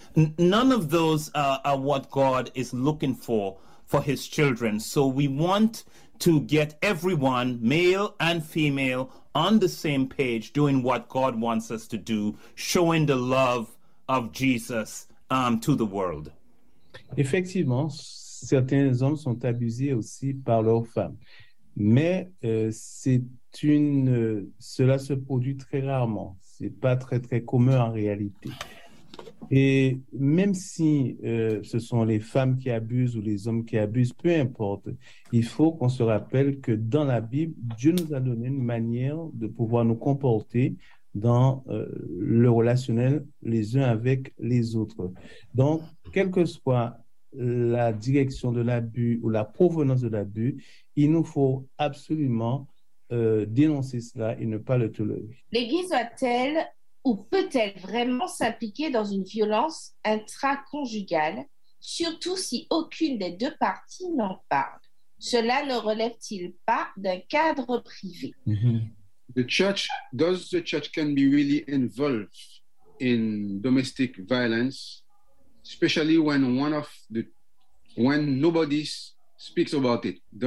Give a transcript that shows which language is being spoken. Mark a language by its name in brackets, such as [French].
[English] None of those are what God is looking for his children. So we want to get everyone, male and female, on the same page, doing what God wants us to do, showing the love of Jesus to the world. [French] Effectivement, certains hommes sont abusés aussi par leurs femmes. Mais cela se produit très rarement. Ce n'est pas très, très commun en réalité. Et même si ce sont les femmes qui abusent ou les hommes qui abusent, peu importe, il faut qu'on se rappelle que dans la Bible, Dieu nous a donné une manière de pouvoir nous comporter dans le relationnel les uns avec les autres. Donc, quelle que soit la direction de l'abus ou la provenance de l'abus, il nous faut absolument dénoncer cela et ne pas le tolérer. L'Église doit-elle ou peut-elle vraiment s'impliquer dans une violence intraconjugale, surtout si aucune des deux parties n'en parle? Cela ne relève-t-il pas d'un cadre privé? Mm-hmm. [English] Does the church can be really involved in domestic violence, especially when nobody speaks about it?